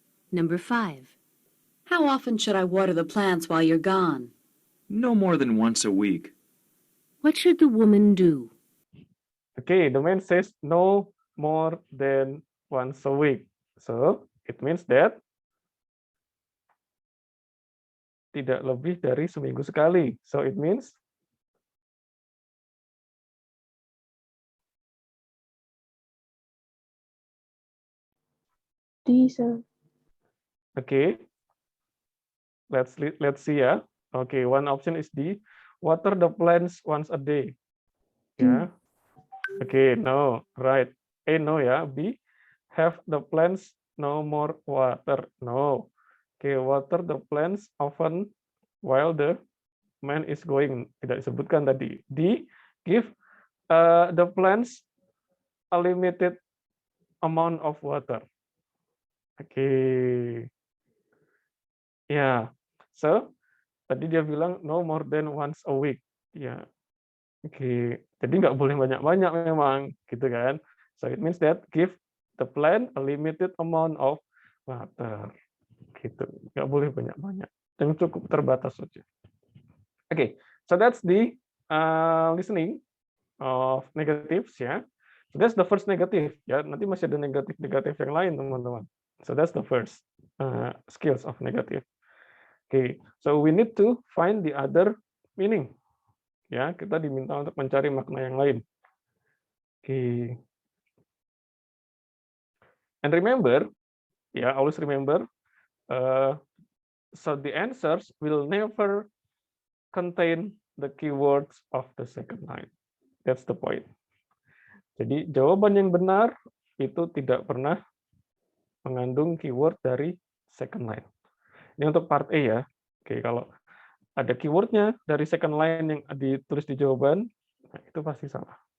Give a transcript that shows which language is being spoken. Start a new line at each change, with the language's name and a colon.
English: Number 5. How often should I water the plants while you're gone? No more than once a week. What should the woman do? Okay, the man says no more than once a week. So, it means that
Indonesian: tidak lebih dari seminggu sekali.
English: So, it means D, sir. okay. Let's see ya. Okay, one option is D. Water the plants once a day. Yeah. Okay, no, right. A, no ya. B, have the plants no more water. No. Okay, water the plants often while the man is going.
Indonesian: Tidak disebutkan tadi.
English: D, give the plants a limited amount of water. Okay. Ya. So,
Indonesian: tadi dia bilang
English: no more than once a week. Ya. Oke.
Indonesian: Jadi nggak boleh banyak-banyak memang, gitu kan.
English: So, it means that give the plant a limited amount of water. Gitu.
Indonesian: Nggak boleh banyak-banyak. Yang cukup terbatas saja.
English: Okay, so that's the listening of negatives ya. So that's the first negative
Indonesian: ya. Nanti masih ada negatif-negatif yang lain teman-teman.
English: So that's the first skills of negative. Okay, so we need to find the other meaning.
Indonesian: Ya, kita diminta untuk mencari makna yang lain. Okay.
English: And remember, ya, always remember, so the answers will never contain the keywords of the second line. That's the point.
Indonesian: Jadi jawaban yang benar itu tidak pernah mengandung keyword dari second line. Ini untuk part A ya. Oke, kalau ada keywordnya dari second line yang ditulis di jawaban, nah itu pasti salah.